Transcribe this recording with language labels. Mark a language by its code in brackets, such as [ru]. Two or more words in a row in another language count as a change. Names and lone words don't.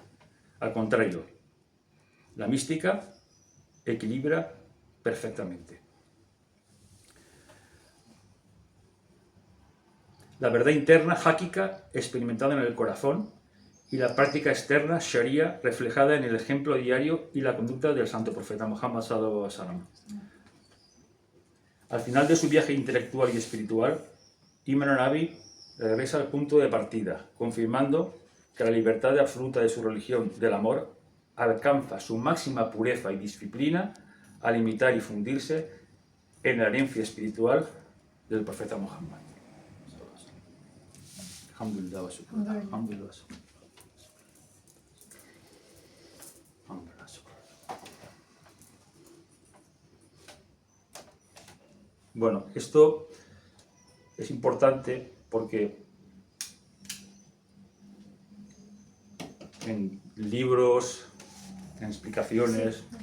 [es] Al contrario, la mística equilibra perfectamente. La verdad interna, háquica, experimentada en el corazón, y la práctica externa, Sharia, reflejada en el ejemplo diario y la conducta del santo profeta Muhammad [ar] صلى الله عليه وسلم. [es] Al final de su viaje intelectual y espiritual, Ibn Arabi regresa al punto de partida, confirmando que la libertad absoluta de su religión del amor alcanza su máxima pureza y disciplina al imitar y fundirse en la herencia espiritual del profeta Muhammad. [ar] الحمد لله والشكر. الحمد لله والشكر. الحمد لله والشكر. [es] Bueno, esto es importante porque en libros, en explicaciones,